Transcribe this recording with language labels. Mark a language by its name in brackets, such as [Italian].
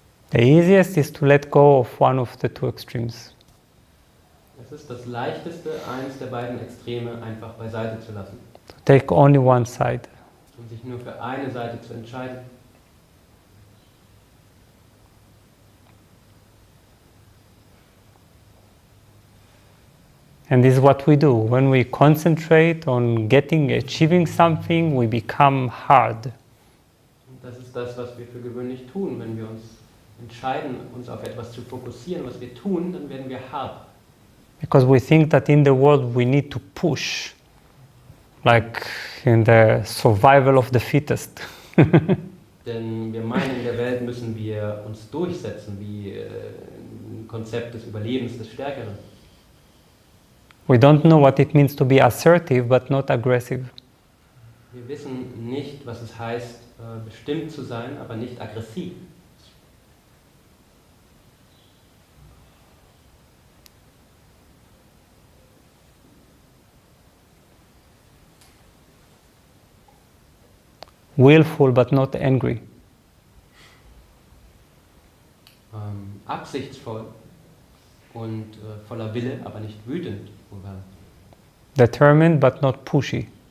[English] The easiest is to let go of one of the two extremes. [German] Es ist das Leichteste, eins der beiden Extreme einfach beiseite zu lassen [English] To take only one side. [German] und sich nur für eine Seite zu entscheiden. [English] And this is what we do. When we concentrate on achieving something, we become hard. [German] Und das ist das, was wir für gewöhnlich tun. Wenn wir uns entscheiden, uns auf etwas zu fokussieren, was wir tun, dann werden wir hart. [English] Because we think that in the world we need to push, like in the survival of the fittest. [German] Denn wir meinen, in der Welt müssen wir uns durchsetzen, wie ein Konzept des Überlebens des Stärkeren. [English] We don't know what it means to be assertive but not aggressive. [German] Wir wissen nicht, was es heißt, bestimmt zu sein, aber nicht aggressiv. [English] Willful but not angry. [German] Absichtsvoll und voller Wille, aber nicht wütend. Oder [English] Determined but not pushy.